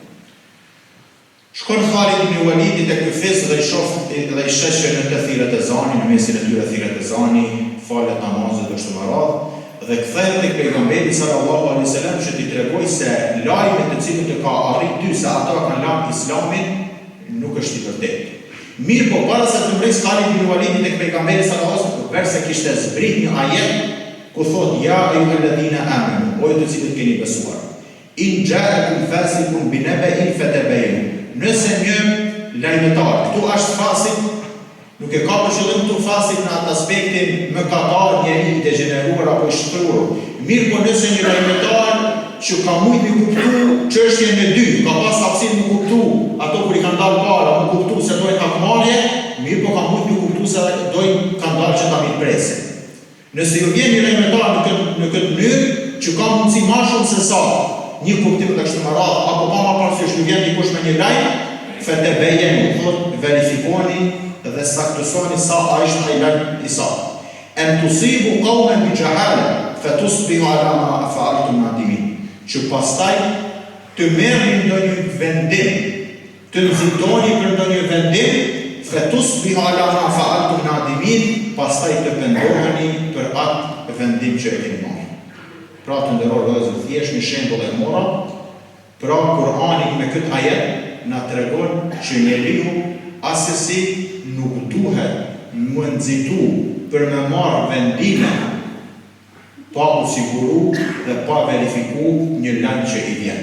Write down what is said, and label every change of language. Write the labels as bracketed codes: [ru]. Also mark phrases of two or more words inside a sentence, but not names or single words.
[sq] Shkon Khalid ibn Walidi tek ky fis dhe I sheh në të thirrët e zani, në mesin e tyre thirrët e zani, falet namazet dhe kështu me radhë, dhe kthehet tek pejgamberi [ar] صلى الله عليه وسلم [sq] që t'i tregoj se lajmi të cilin të ka arritur ty se ata kanë lanë Islamin nuk është I vërtetë. Mirë, po para se të mbres Khalid ibn Walidi tek pejgamberi [ar] صلى الله عليه وسلم, [sq] përse kishte zbrit një ajet ku thotë [ar] يا أيها الذين آمنوا, [sq] o juve të cilët keni besuar. [ar] إن جاءكم فاسق بنبإ فتبينوا. [sq] Nëse një lajmëtar, këtu është fasik, nuk e ka për qëllim këtu fasik në atë aspektin mëkatar, njeri i degeneruar apo i shtrur. Mirë po nëse një lajmëtar që ka mujt me kuptu çështjen e dytë, ka pas hapësinë me kuptu ato kur i kanë dalë para, me kuptu se dojnë hakmarrje, mirë po ka mujt me kuptu se dojnë kanë dalë që ta mirëpresin. Nëse ju vjen një lajmëtar në këtë mënyrë që ka mundësi më shumë se sa një kuptim të kështu më radhë, apo pa më parasysh ju vjen dikush me një lajm, fatabayyanu, thotë verifikoni dhe saktësoni sa është ai lajm i saktë. [ar] أن تصيبوا قوما بجهالة فتصبحوا على ما فعلتم نادمين. [sq] Që pastaj të merrni ndonjë vendim, të nxitoni për ndonjë vendim, [ar] فتصبحوا على ما فعلتم نادمين, [sq] pastaj të pendoheni për atë vendim që e keni marrë. Pra të nderuar vëllezër, thjesht një shembull e mora. Pra Kurani me këtë ajet na tregon që njeriu asesi nuk duhet më nxitu për me marrë vendime pa u siguru dhe pa verifiku një lajm që i vjen.